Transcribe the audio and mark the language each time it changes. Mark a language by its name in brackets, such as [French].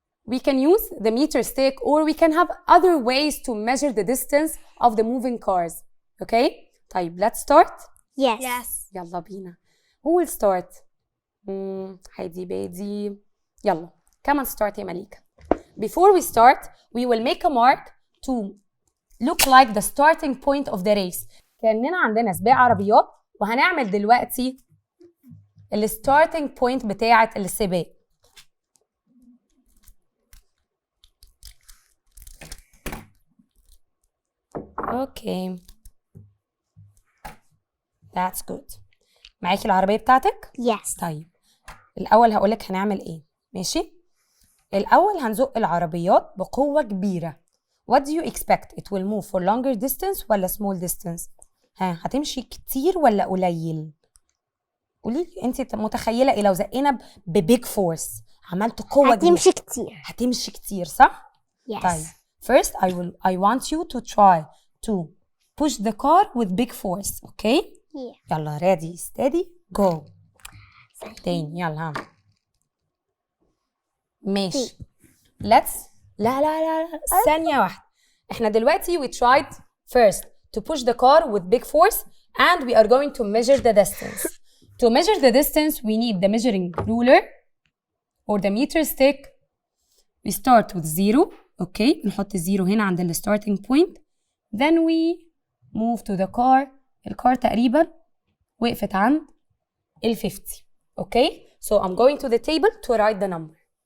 [English] We can use the meter stick or we can have other ways to measure the distance of the moving cars. Okay? طيب let's start. Yes. [Arabic] يلا بينا. [English] Who will start? [Arabic] هيدي بادي. يلا. [English] Come on start يا مليكة. Before we start, we will make a mark to look like the starting point of the race. [Arabic] كأننا عندنا سباق عربيات وهنعمل دلوقتي starting point بتاعة السباق. [English] Okay. That's good. [Arabic] معاكي العربية بتاعتك؟ [English] Yes. [Arabic] طيب الأول هقولك هنعمل ايه، ماشي؟ الأول هنزق العربيات بقوة كبيرة. [English] What do you expect? It will move for longer distance [Arabic] ولا [English] small distance؟ [Arabic] هتمشي كتير ولا قليل؟ قوليلي انت متخيلة ايه لو زقينا ببيج فورس، عملت قوة كبيرة؟ هتمشي كتير. هتمشي كتير، صح؟ [English] Yes. طيب first I want you to try to push the car with big force. okay? Yeah. يلا ready steady go. [Arabic] تاني يلا. ماشي. [English] let's [Arabic] لا ثانية واحدة. احنا دلوقتي [English] we tried first to push the car with big force and we are going to measure the distance. To measure the distance we need the measuring ruler or the meter stick. We start with 0. okay? [Arabic] نحط 0 هنا عند ال starting point. [English] Then we move to the car. [Arabic] الكار تقريبا وقفت عند ال 50. [English] okay? So I'm going to the table to write the number.